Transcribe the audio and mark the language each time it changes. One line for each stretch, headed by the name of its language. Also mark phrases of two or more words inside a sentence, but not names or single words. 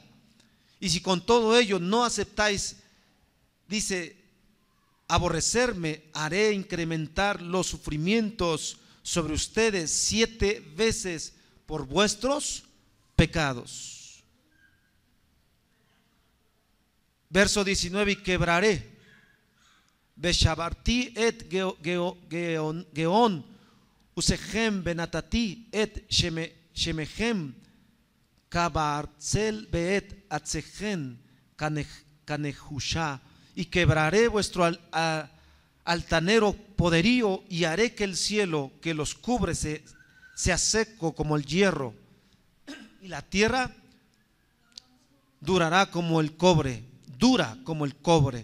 Spanish: Y si con todo ello no aceptáis, dice, aborrecerme, haré incrementar los sufrimientos sobre ustedes 7 veces por vuestros pecados. Verso 19, y quebraré
Hebrew: ושברתי את גאון עזכם ונתתי את שמיכם כברזל ואת ארצכם כנחשה.
Spanish: Y quebraré vuestro altanero poderío y haré que el cielo que los cubre sea seco como el hierro y la tierra durará como el cobre, dura como el cobre.